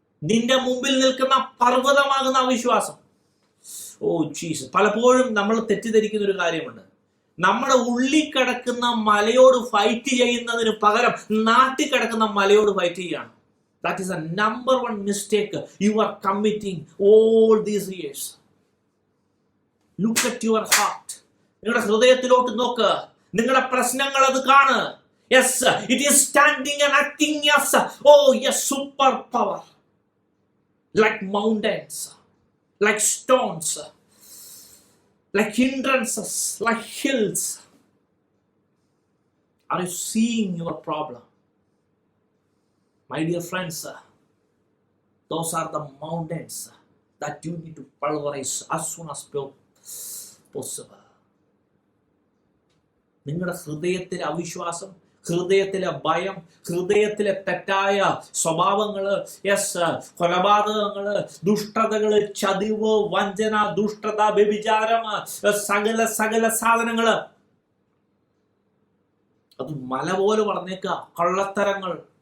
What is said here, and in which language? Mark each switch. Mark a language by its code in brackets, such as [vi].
[ml] നിന്റെ മുമ്പിൽ നിൽക്കുന്ന പർവ്വതമാകുന്ന അവിശ്വാസം. ഓ ജീസസ്, പലപ്പോഴും നമ്മൾ തെറ്റിദ്ധരിക്കുന്ന ഒരു കാര്യമുണ്ട്. നമ്മുടെ ഉള്ളിൽ കിടക്കുന്ന മലയോട് ഫൈറ്റ് ചെയ്യുന്നതിന് പകരം നാട്ടിൽ കിടക്കുന്ന മലയോട് ഫൈറ്റ് ചെയ്യാണ്. [en] That is a number one mistake you are committing all these years. Look at your heart. [ml] നിങ്ങളുടെ ഹൃദയത്തിലോട്ട് നോക്ക്. നിങ്ങളുടെ പ്രശ്നങ്ങൾ അത് കാണ്. [en] Yes, it is standing and acting as super power. Like mountains, like stones, like hindrances, like hills. Are you seeing your problem? My dear friends, those are the mountains that you need to pulverize as soon as possible. [ml] നിങ്ങളുടെ ഹൃദയത്തിലെ അവിശ്വാസം, ഹൃദയത്തിലെ ഭയം, ഹൃദയത്തിലെ തെറ്റായ സ്വഭാവങ്ങള്, കൊലപാതകങ്ങള്, ദുഷ്ടതകള്, ചതിവ്, വഞ്ചന, ദുഷ്ടത, വ്യഭിചാരം, സകല സാധനങ്ങള് അത് മല പോലെ വളർന്നേക്കുക. കള്ളത്തരങ്ങൾ.